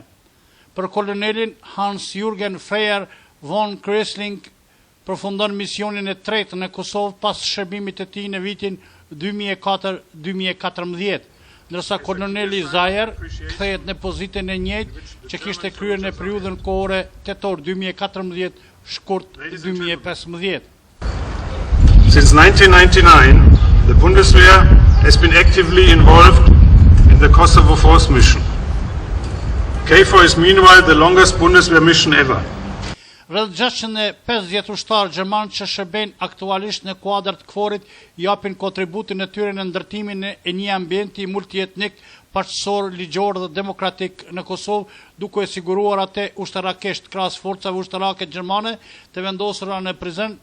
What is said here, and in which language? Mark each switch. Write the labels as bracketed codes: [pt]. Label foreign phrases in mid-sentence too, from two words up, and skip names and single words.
[sq] Për kolonelin Hans-Jürgen Freyer von Geiserling përfundon misionin e tretë në Kosovë pas shërbimit të tij në vitin 2004-2014. Ndërsa koloneli Zayer kthehet në pozitën e njëjtë që kishte kryer në periudhën kohore tetor 2014 shkurt 2015. [en] Since 1999, the Bundeswehr has been actively involved in the Kosovo Force mission. KFOR is meanwhile the longest Bundeswehr mission ever. [sq] Rreth 650 ushtarë gjerman që shërbejnë aktualisht në kuadër të KFOR-it japin kontributin e tyre në ndërtimin e një ambienti multietnik, paqësor, ligjor dhe demokratik në Kosovë, duke e siguruar atë ushtarakisht krahas forcave ushtarake gjermane të vendosura në Prizren.